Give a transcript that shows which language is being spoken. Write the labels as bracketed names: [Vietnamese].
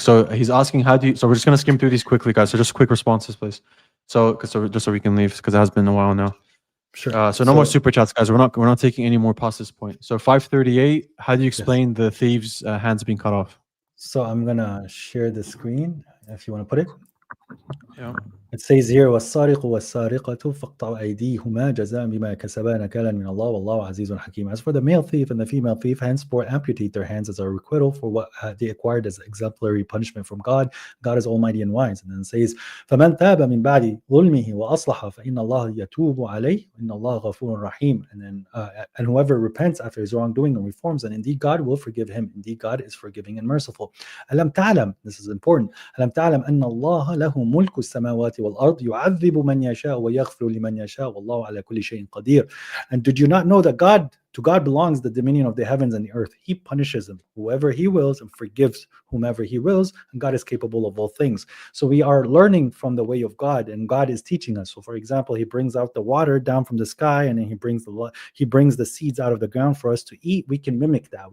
[English] So he's asking, so we're just going to skim through these quickly, guys. So just quick responses, please. Just so we can leave, because it has been a while now. Sure. So no more super chats, guys. We're not taking any more past this point. So 538, how do you explain the thieves' hands being cut off? So I'm going to share the screen if you want to put it. Yeah. It says here, [Arabic] وَالسَّارِقُ وَالسَّارِقَةُ فَاقْطَعُوا أَيْدِيهُمَا جَزَاءً بِمَا كَسَبَا نَكَالًا مِنَ اللَّهِ وَاللَّهُ عَزِيزٌ حَكِيمٌ. [English] As for the male thief and the female thief, henceforth amputate their hands as a requital for what they acquired as exemplary punishment from God. God is almighty and wise. And then it says, [Arabic] فَمَنْ تَابَ مِنْ بَعْدِ ظُلْمِهِ وَأَصْلَحَ فَإِنَّ اللَّهَ يَتُوبُ عَلَيْهِ إِنَّ اللَّهَ غَفُورٌ رَحِيمٌ. [English] And then, and whoever repents after his wrongdoing and reforms, and indeed God will forgive him. Indeed God is forgiving and merciful. [Arabic] أَلَمْ تَعْلَمْ, [English] this is important, [Arabic] أَلَمْ تَعْلَمْ أَنَّ اللَّهَ لَهُ مُلْكُ السَّمَاوَاتِ وَالْأَرْضِ يُعَذِّبُ مَنْ يَشَاءُ وَيَغْفِرُ لِمَنْ يَشَاءُ وَاللَّهُ عَلَى كُلِّ شَيْءٍ قَدِيرٌ. [English] And did you not know that to God belongs the dominion of the heavens and the earth? He punishes them, whoever he wills, and forgives whomever he wills, and God is capable of all things. So we are learning from the way of God, and God is teaching us. So for example, he brings out the water down from the sky, and then he brings the seeds out of the ground for us to eat. We can mimic that.